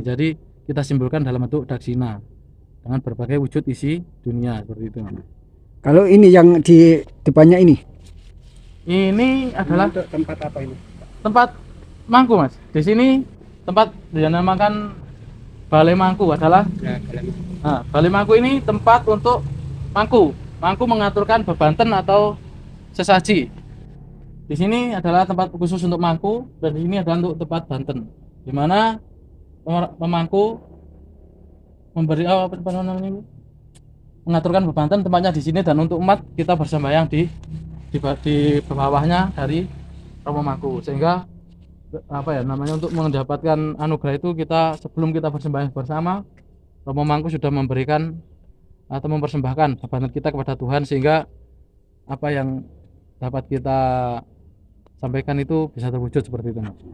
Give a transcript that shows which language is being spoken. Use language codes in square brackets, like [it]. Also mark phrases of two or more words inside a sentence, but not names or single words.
[id] Jadi kita simbolkan dalam bentuk daksina dengan berbagai wujud isi dunia seperti itu. Kalau ini yang di depannya Ini adalah Untuk tempat apa ini? tempat mangku, Mas. Di sini tempat dinamakan Balai Mangku adalah Ya, dalam Balai Mangku ini tempat untuk mangku. Mangku mengaturkan bebanten atau sesaji. Di sini adalah tempat khusus untuk mangku dan di sini adalah untuk tempat banten. Di mana pemangku memberi apa namanya? Mengaturkan bebanten tempatnya di sini, dan untuk umat kita bersembahyang di bawahnya dari Romo Mangku, sehingga apa ya namanya untuk mendapatkan anugerah itu kita sebelum kita bersembahyang bersama Romo Mangku sudah memberikan atau mempersembahkan bebanten kita kepada Tuhan, sehingga apa yang dapat kita sampaikan itu bisa terwujud seperti itu, Mas.